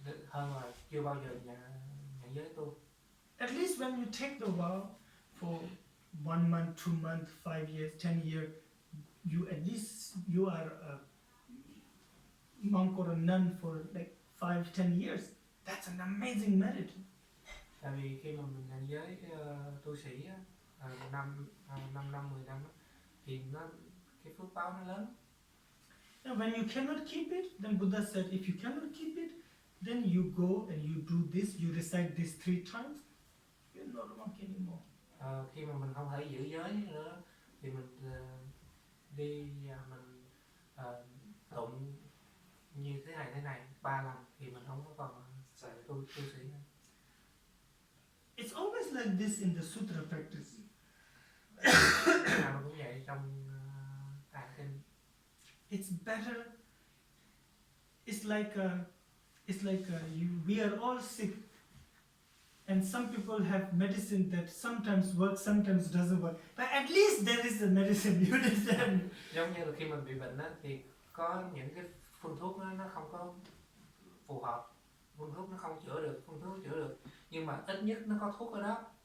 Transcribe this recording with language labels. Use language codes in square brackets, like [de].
[vi] hơn là chưa bao giờ nhận giới tu. [en] At least when you take the vow for 1 month, 2 months, 5 years, 10 years, you at least you are a monk or a nun for like 5, 10 years. That's an amazing merit. [vi] Tại vì khi mà mình nhận giới tu sĩ á, 5 năm 10 năm á, thì cái phước báo nó lớn. [en] And when you cannot keep it, then Buddha said, if you cannot keep it, then you go and you do this, you recite this 3 times, you're not a monk anymore. [vi] khi mà mình không thể giữ giới nữa thì mình đi mình tụng như thế này 3 lần thì mình không có còn tu sĩ nữa. [en] It's always like this in the sutra practice. [vi] Nào cũng vậy trong tạng kinh. [en] It's better. It's like we are all sick, and some people have medicine that sometimes works, sometimes doesn't work. But at least there is a medicine. You understand? [vi] Giống như là khi mình bị bệnh á, thì có những cái phương thuốc nó không có phù hợp, phương thuốc nó không chữa được, phương thuốc chữa được, nhưng mà ít nhất nó có thuốc ở đó.